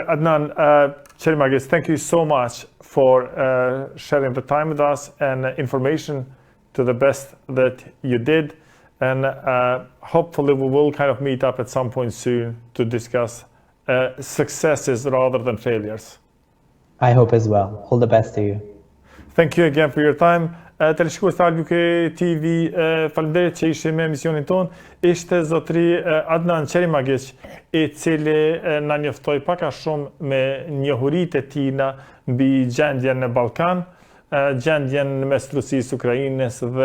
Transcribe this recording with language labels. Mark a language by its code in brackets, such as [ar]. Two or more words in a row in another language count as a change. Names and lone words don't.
[en] Adnan Ćerimagić, thank you so much for sharing the time with us and information to the best that you did. And hopefully we will kind of meet up at some point soon to discuss successes rather than failures. I hope as well. All the best to you. Thank you again for your time. [sq] Teleshikues të Albuk TV, faleminderit që ishte me emisionin ton. Ishte zotri Adnan Ćerimagić, i cili na njoftoi pak a shumë me njohuritë e tina mbi gjendjen në Ballkan, gjendjen mes Rusisë, Ukrainës